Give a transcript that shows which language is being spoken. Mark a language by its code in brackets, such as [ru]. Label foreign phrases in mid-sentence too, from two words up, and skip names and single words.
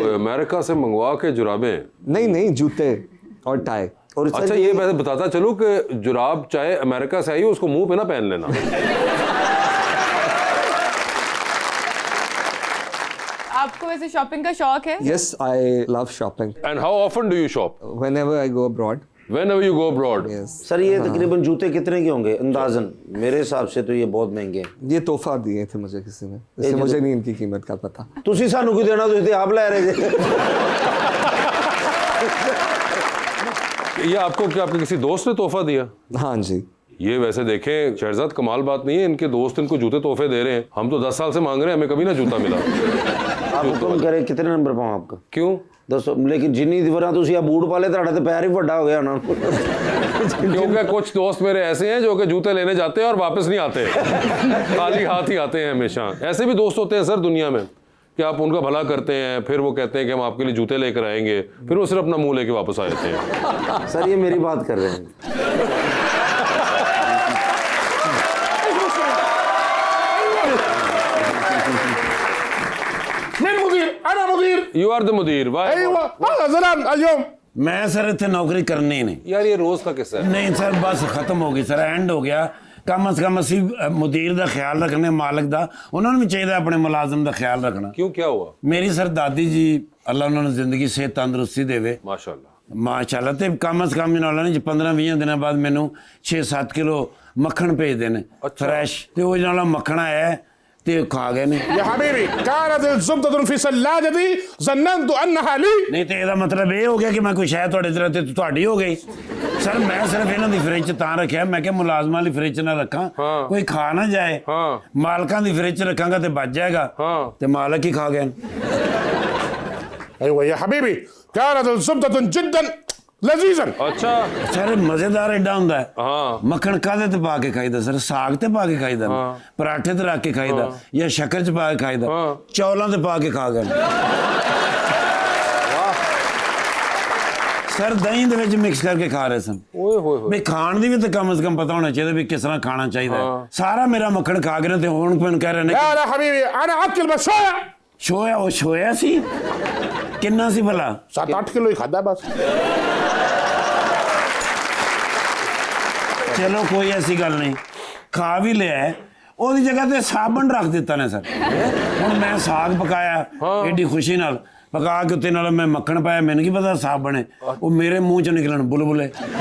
[ur] امریکہ سے منگوا کے جرابیں? نہیں، جوتے اور ٹائی. اور اچھا، یہ ویسے بتاتا چلوں کہ جراب چاہے امریکہ سے آئی ہو، اسکو منہ پہ نہ پہن لینا. آپکو ویسے شاپنگ کا شوق ہے? [en] Yes, I love shopping. and how often do you shop? Whenever I go abroad. Whenever you go abroad? Yes. [ur] سر، یہ تقریباً جوتے کتنے کے ہونگے اندازاً؟ میرے حساب سے تو یہ بہت مہنگے ہیں. یہ تحفہ دیے تھے مجھے کسی نے، اس سے مجھے نہیں انکی قیمت کا پتا. [pa] ਤੁਸੀ ਸਾਨੂੰ ਕਿਉਂ ਦੇਣਾ? ਤੁਸੀ ਆਪ ਲੈ ਰਹੇ ਥੇ। [ur] یہ آپکو کیا آپکے کسی دوست نے تحفہ دیا? ہاں جی. یہ ویسے دیکھیں شہزاد، کمال بات نہیں ہے، انکے دوست انکو جوتے تحفے دے رہے ہیں. ہم تو 10 سال سے مانگ رہے ہیں، ہمیں کبھی نہ جوتا ملا. آپ حکم کریں، کتنے نمبر پاؤں آپکا? کیوں? [pa] ਦੱਸੋ ਲੇਕਿਨ ਜਿੰਨੀ ਵਾਰਾਂ ਤੁਸੀਂ ਆ ਬੂਟ ਪਾ ਲਏ ਤੁਹਾਡਾ ਤੇ ਪੈਰ ਹੀ ਵੱਡਾ ਹੋ ਗਿਆ ਉਹਨਾਂ ਨੂੰ [ur] کیونکہ کچھ دوست میرے ایسے ہیں جو کہ جوتے لینے جاتے ہیں اور واپس نہیں آتے، خالی ہاتھ ہی آتے ہیں ہمیشہ. ایسے بھی دوست ہوتے ہیں سر دنیا میں کہ آپ انکا بھلا کرتے ہیں، پھر وہ کہتے ہیں کہ ہم آپکے لیے جوتے لیکر آئیں گے، پھر وہ صرف اپنا منہ لیکے واپس آ جاتے ہیں. سر یہ میری بات کر رہے ہیں. [ar] من مدير؟ انا مدير. [en] You are the मुदीर। [ar] ايوه هذا زلال اليوم। [ur] میں سر اتنے نوکری کرنی نہیں. یار یہ روز کا قصہ ہے. نہیں سر بس ختم ہو گئی سر، اینڈ ہو گیا. کم سے کم [pa] ਅਸੀਂ ਮੁਦੀਰ ਦਾ ਖਿਆਲ ਰੱਖਣੇ, ਮਾਲਕ ਦਾ, ਉਹਨਾਂ ਨੂੰ ਵੀ ਚਾਹੀਦਾ ਆਪਣੇ ਮੁਲਾਜ਼ਮ ਦਾ ਖਿਆਲ ਰੱਖਣਾ। [ur] کیوں کیا ہوا? [pa] ਮੇਰੀ ਸਰ ਦਾਦੀ ਜੀ ਅੱਲਾ ਉਹਨਾਂ ਨੂੰ ਜ਼ਿੰਦਗੀ ਸਿਹਤ ਤੰਦਰੁਸਤੀ ਦੇਵੇ माशाल्लाह। ਮਾਸ਼ਾਅੱਲਾ, ਤੇ [ur] کم سے کم [pa] ਇਹਨਾਂ ਨੇ 15-20 ਦਿਨਾਂ ਬਾਅਦ ਮੈਨੂੰ 6-7 ਕਿਲੋ ਮੱਖਣ ਭੇਜਦੇ ਨੇ ਫਰੈਸ਼, ਤੇ ਉਹ ਜਿਹੜਾ ਮੱਖਣ ਆਇਆ ਤੇ ਖਾ ਗਏ ਨੇ। [ar] يا حبيبي كانت الزبدة في ثلاجتي ظننت انها لي। [pa] ਨਹੀਂ ਤੇ ਇਹਦਾ ਮਤਲਬ ਇਹ ਹੋ ਗਿਆ ਕਿ ਮੈਂ ਕੋਈ ਸ਼ਾਇਦ ਤੁਹਾਡੇ ਤਰ੍ਹਾਂ ਤੇ ਤੁਹਾਡੀ ਹੋ ਗਈ। ਸਰ ਮੈਂ ਸਿਰਫ ਇਹਨਾਂ ਦੀ ਫ੍ਰਿਜ 'ਚ ਤਾਂ ਰੱਖਿਆ, ਮੈਂ ਕਿਹਾ ਮੁਲਾਜ਼ਮਾਂ ਦੀ ਫ੍ਰਿਜ 'ਚ ਨਾ ਰੱਖਾਂ, ਕੋਈ ਖਾ ਨਾ ਜਾਏ। ਮਾਲਕਾਂ ਦੀ ਫ੍ਰਿਜ 'ਚ ਰੱਖਾਂਗਾ ਤੇ ਬਚ ਜਾਏਗਾ, ਤੇ ਮਾਲਕ ਹੀ ਖਾ ਗਏ। [ar] ايوه يا حبيبي كانت الزبدة جدا لذيذا। [pa] अच्छा ਸਰ ਮਜ਼ੇਦਾਰ ਏਡਾ ਹੁੰਦਾ ਹੈ। ਮੱਖਣ ਕਾਹਦੇ ਤੇ ਪਾ ਕੇ ਖਾਈਦਾ ਸਰ? ਸਾਗ ਤੇ ਪਾ ਕੇ ਖਾਈਦਾ, ਪਰਾਠੇ ਤੇ ਰੱਖ ਕੇ ਖਾਈਦਾ, ਜਾਂ ਸ਼ੱਕਰ 'ਚ ਪਾ ਕੇ ਖਾਈਦਾ, ਚੌਲਾਂ ਤੇ ਪਾ ਕੇ ਖਾ ਗਏ। ਸਰ ਦਹੀਂ ਦੇ ਵਿੱਚ ਮਿਕਸ ਕਰਕੇ ਖਾ ਰਹੇ ਸਨ। ओए होए होए। ਵੀ ਖਾਣ ਦੀ ਵੀ ਤਾਂ ਕਮ ਸੇ ਕਮ ਪਤਾ ਹੋਣਾ ਚਾਹੀਦਾ ਵੀ ਕਿਸ ਤਰ੍ਹਾਂ ਖਾਣਾ ਚਾਹੀਦਾ ਹੈ। ਸਾਰਾ ਮੇਰਾ ਮੱਖਣ ਖਾ ਗਏ ਨੇ, ਤੇ ਹੁਣ ਕੋਈ ਕਹਿ ਰਹੇ ਨੇ [ar] لا لا حبيبي انا اكل بس شويه। [pa] ਛੋਇਆ। ਉਹ ਛੋਇਆ ਸੀ ਕਿੰਨਾ ਸੀ ਭਲਾ? 7-8 ਕਿਲੋ ਹੀ ਖਾਦਾ ਬਸ। ਚਲੋ ਕੋਈ ਐਸੀ ਗੱਲ ਨਹੀਂ, ਖਾ ਵੀ ਲਿਆ, ਉਹਦੀ ਜਗ੍ਹਾ ਤੇ ਸਾਬਣ ਰੱਖ ਦਿੱਤਾ ਨੇ ਸਰ। ਹੁਣ ਮੈਂ ਸਾਗ ਪਕਾਇਆ ਏਡੀ ਖੁਸ਼ੀ ਨਾਲ, ਪਕਾ ਕੇ ਉੱਤੇ ਨਾਲ ਮੈਂ ਮੱਖਣ ਪਾਇਆ, ਮੈਨੂੰ ਕੀ ਪਤਾ ਸਾਬਣ ਹੈ, ਉਹ ਮੇਰੇ ਮੂੰਹ ਚੋਂ ਨਿਕਲਣ ਬੁਲਬੁਲੇ।